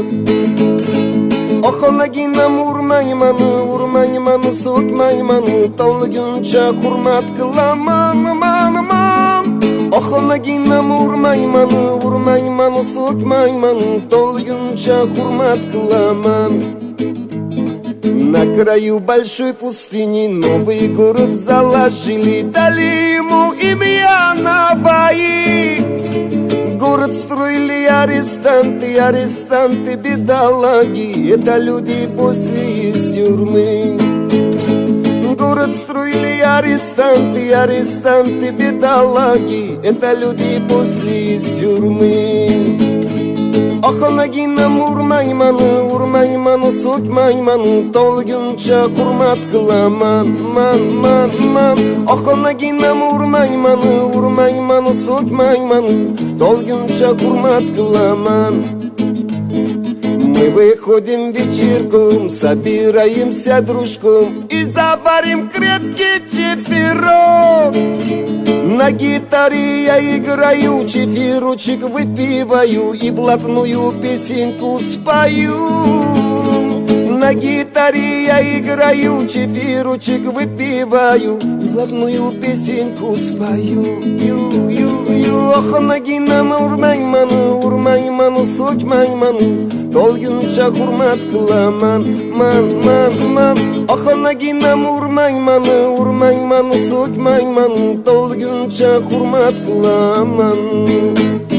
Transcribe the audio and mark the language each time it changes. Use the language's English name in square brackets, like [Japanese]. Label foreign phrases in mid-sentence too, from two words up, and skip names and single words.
[Uzbek] Oxonaginam urmang mani so'kmang mani tolguncha hurmat qilaman. Oxonaginam urmang mani so'kmang mani tolguncha hurmat qilaman. [Russian] На краю большой пустыни новый город заложили, дали ему имя Наваи. Город строили арестанты, бедолаги, это люди после из тюрьмы. Город строили арестанты, бедолаги, это люди после из тюрьмы. [Uzbek] Oxonaginam urmang mani so'kmang mani tolguncha hurmat qilaman. Man oxonaginam urmang mani so'kmang mani tolguncha hurmat qilaman. [Russian] Мы выходим вечерком, собираемся дружком и заварим крепкий чефирок. На гитаре я играю, чефирочек выпиваю и блатную песенку спою. На гитаре я играю, чефирочек выпиваю и блатную песенку спою. [Uzbek] Oxonaginam urmang mani so'kmang mani tolguncha hurmat qilaman. Man oxonaginam urmang mani so'kmang mani tolguncha hurmat qilaman.